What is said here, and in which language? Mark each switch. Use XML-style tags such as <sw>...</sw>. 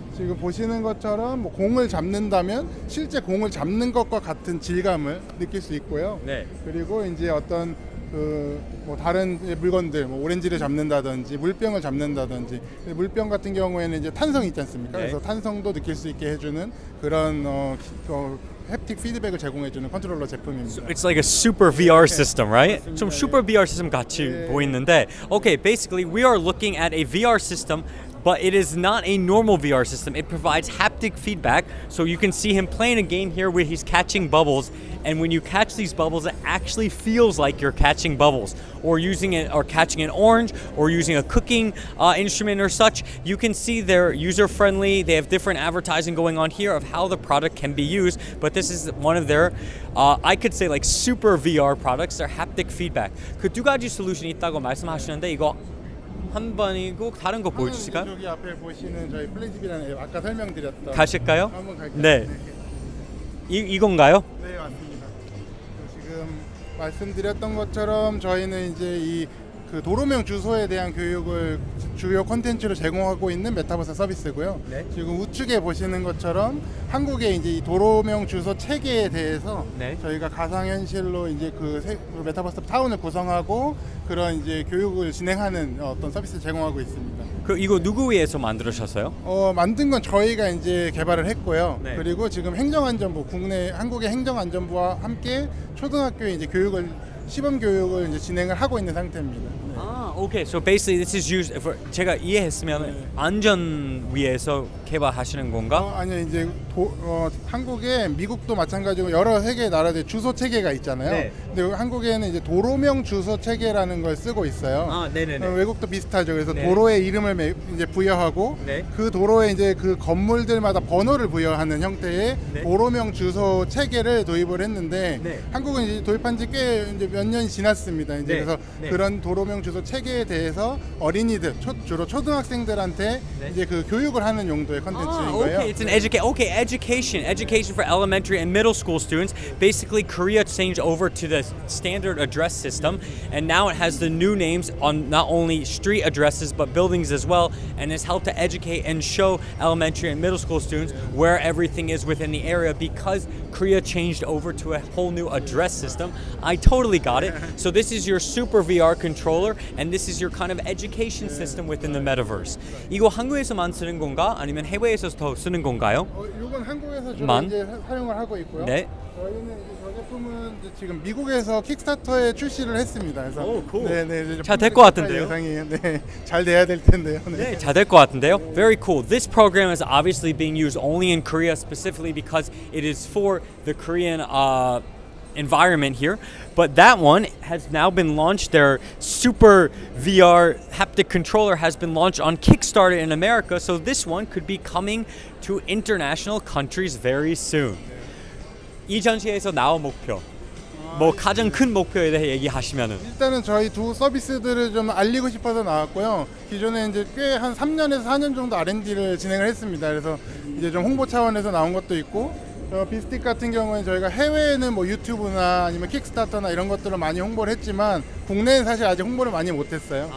<ko>지금 보시는 것처럼 뭐 공을 잡는다면 실제 공을 잡는 것과 같은 질감을 느낄 수 있고요. 네. 그리고 이제 어떤 뭐 다른 물건들, 뭐 오렌지를 잡는다든지 물병을 잡는다든지, 물병 같은 경우에는 이제 탄성이 있지 않습니까? 네. 그래서 탄성도 느낄 수 있게 해주는 그런 햅틱 피드백을 제공해주는 컨트롤러 제품입니다.</ko> <en>It's like a super VR system, right?</en> <ko>좀 super VR system 같이 보이는데,</ko> <en>okay, basically we are looking at a VR system, but it is not a normal VR system. It provides haptic feedback, so you can see him playing a game here where he's catching bubbles, and when you catch these bubbles, it actually feels like you're catching bubbles, or catching an orange, or using a cooking instrument or such. You can see they're user-friendly. They have different advertising going on here of how the product can be used, but this is one of their, I could say like super VR products. They're haptic feedback.</en> <ko>그 두 가지 솔루션이 있다고 말씀하시는데 이거 한 번이고 다른 거 보여주실까요? 여기 앞에 보시는 저희 플레이집이라는 앱, 아까 설명드렸던 가실까요? 한번 갈게요. 네. 이건가요? 네, 맞습니다. 지금 말씀드렸던 것처럼 저희는 이제 이 그 도로명 주소에 대한 교육을 주요 콘텐츠로 제공하고 있는 메타버스 서비스고요. 네. 지금 우측에 보시는 것처럼 한국의 이제 이 도로명 주소 체계에 대해서 네. 저희가 가상현실로 이제 그 메타버스 타운을 구성하고 그런 이제 교육을 진행하는 어떤 서비스를 제공하고 있습니다. 그 이거 누구 위해서 만들으셨어요? 만든 건 저희가 이제 개발을 했고요. 네. 그리고 지금 행정안전부, 국내 한국의 행정안전부와 함께 초등학교에 이제 교육을 시범 교육을 이제 진행을 하고 있는 상태입니다. 네.</ko> <en>Okay. So basically, this is used for</en> <ko>제가 이해했으면 안전 위해서 개발하시는 건가? 아니요, 이제 한국에 미국도 마찬가지고 여러 세계 나라들 주소 체계가 있잖아요. 네. 근데 한국에는 이제 도로명 주소 체계라는 걸 쓰고 있어요. 네네네. 외국도 비슷하죠. 그래서 네. 도로의 이름을 이제 부여하고 네. 그 도로에 이제 그 건물들마다 번호를 부여하는 형태의 네. 도로명 주소 체계를 도입을 했는데 네. 한국은 이제 도입한 지 꽤 이제 몇 년이 지났습니다. 이제 네. 그래서 네. 그런 도로명 주소 체계에 대해서 어린이들, 주로 초등학생들한테 네. 이제 그 교육을 하는 용도의 컨텐츠인 거예요.</ko> <en>Okay. It's an education for elementary and middle school students. Basically, Korea changed over to the standard address system, and now it has the new names on not only street addresses but buildings as well, and it's helped to educate and show elementary and middle school students where everything is within the area because Korea changed over to a whole new address system. I totally got it. So this is your super VR controller, and this is your kind of education system within the metaverse.</en> <ko>이거 한국에서만 쓰는 건가? 아니면 해외에서 더 쓰는 건가요? 이건 한국에서 주로 만? 이제 사용을 하고 있고요. 네. 저희는 이제 저 제품은 이제 지금 미국에서 킥스타터에 출시를 했습니다. 그래서</ko> <en>오, cool.</en> <ko>네네. 잘될것 같은데요? 예상이에요. 네, 잘 돼야 될 텐데요. 네, 잘 될 것 같은데요.</ko> <en>Very cool. This program is obviously being used only in Korea specifically because it is for the Korean environment here. But that one has now been launched. Their Super VR haptic controller has been launched on Kickstarter in America. So this one could be coming to international countries very soon.</en> <ko>이 전시회에서 나온 목표. 뭐 가장 큰 목표에 대해 얘기하시면은. 일단은 저희 두 서비스들을 좀 알리고 싶어서 나왔고요. 기존에 이제 꽤 한 3년에서 4년 정도 R&D를 진행을 했습니다. 그래서 이제 좀 홍보 차원에서 나온 것도 있고, 비스틱 같은 경우는 저희가 해외에는 뭐 유튜브나 아니면 킥스타터나 이런 것들을 많이 홍보를 했지만 국내는 사실 아직 홍보를 많이 못했어요.</ko>